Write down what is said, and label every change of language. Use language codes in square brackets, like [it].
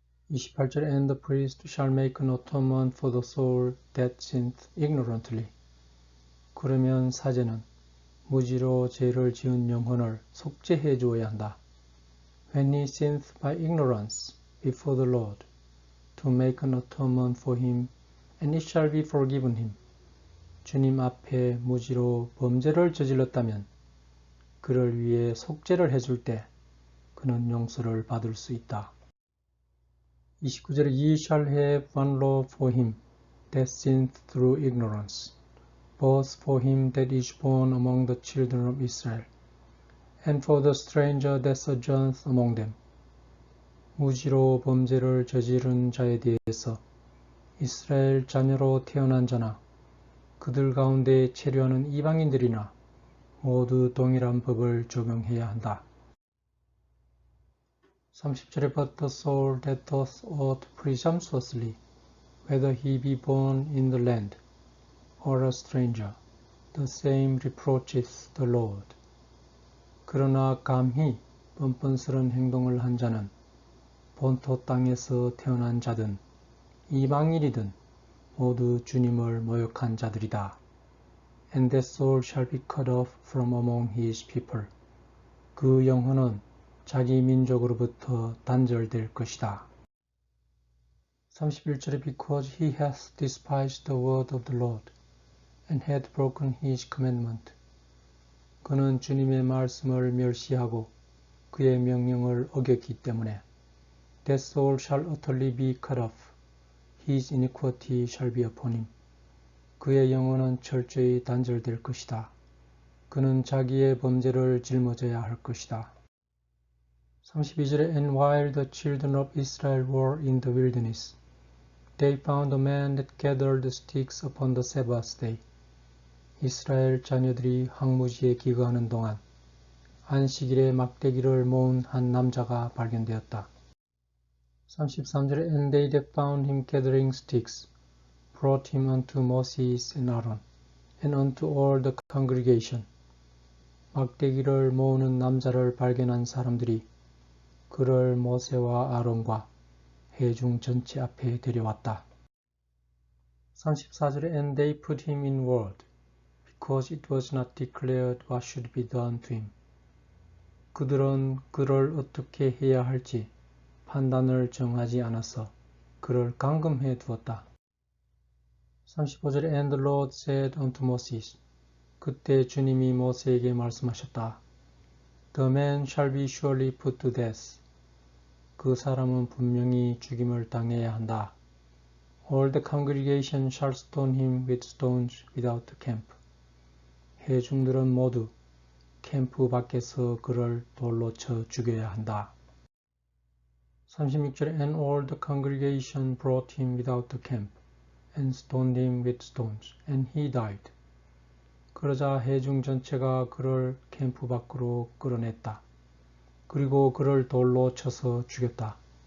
[ko] 28절에 [en] And the priest shall make an atonement for the soul that sinned ignorantly. [ko] 그러면 사제는 무지로 죄를 지은 영혼을 속죄해 주어야 한다. [en] When he sins by ignorance before the Lord, to make an atonement for him, and it shall be forgiven him. [ko] 주님 앞에 무지로 범죄를 저질렀다면 그를 위해 속죄를 해줄 때 그는 용서를 받을 수 있다. 29절에 [en] Ye shall have one law for him that sinned through ignorance, both for him that is born among the children of Israel, and for the stranger that sojourns among them. [ko] 무지로 범죄를 저지른 자에 대해서 이스라엘 자녀로 태어난 자나 그들 가운데 체류하는 이방인들이나 모두 동일한 법을 적용해야 한다. 30절에 [en] But the soul that doth aught presumptuously, whether he be born in the land or a stranger, the same reproacheth the Lord. [ko] 그러나 감히 뻔뻔스런 행동을 한 자는 본토 땅에서 태어난 자든 이방인이든 모두 주님을 모욕한 자들이다. [en] And that soul shall be cut off from among his people. [ko] 그 영혼은 자기 민족으로부터 단절될 것이다. 31절에 [en] Because he hath despised the word of the Lord, and hath broken his commandment. [ko] 그는 주님의 말씀을 멸시하고 그의 명령을 어겼기 때문에 [en] That soul shall utterly be cut off. His iniquity shall be upon him. [ko] 그의 영혼은 철저히 단절될 것이다. 그는 자기의 범죄를 짊어져야 할 것이다. 32절에 [en] And while the children of Israel were in the wilderness, they found a man that gathered sticks upon the Sabbath day. [ko] 이스라엘 자녀들이 황무지에 기거하는 동안 안식일에 막대기를 모은 한 남자가 발견되었다. 33절에 [en] And they that found him gathering sticks brought him unto Moses and Aaron, and unto all the congregation. [ko] 막대기를 모으는 남자를 발견한 사람들이 그를 모세와 아론과 회중 전체 앞에 데려왔다. 34절에 [en] And they put him in ward, because it was not declared what should be done to him. [ko] 그들은 그를 어떻게 해야 할지 판단을 정하지 않아서 그를 감금해 두었다. 35절에 [en] And the Lord said unto Moses. [ko] 그때 주님이 모세에게 말씀하셨다. [en] The man shall be surely put to death. [ko] 그 사람은 분명히 죽임을 당해야 한다. [en] All the congregation shall stone him with stones without the camp. [ko] 회중들은 모두 캠프 밖에서 그를 돌로 쳐 죽여야 한다. 36절에 [en] And all the congregation brought him without the camp, and stoned him with stones, and he died. [ko] 그러자 회중 전체가 그를 캠프 밖으로 끌어냈다. 그리고 그를 돌로 쳐서 죽였다.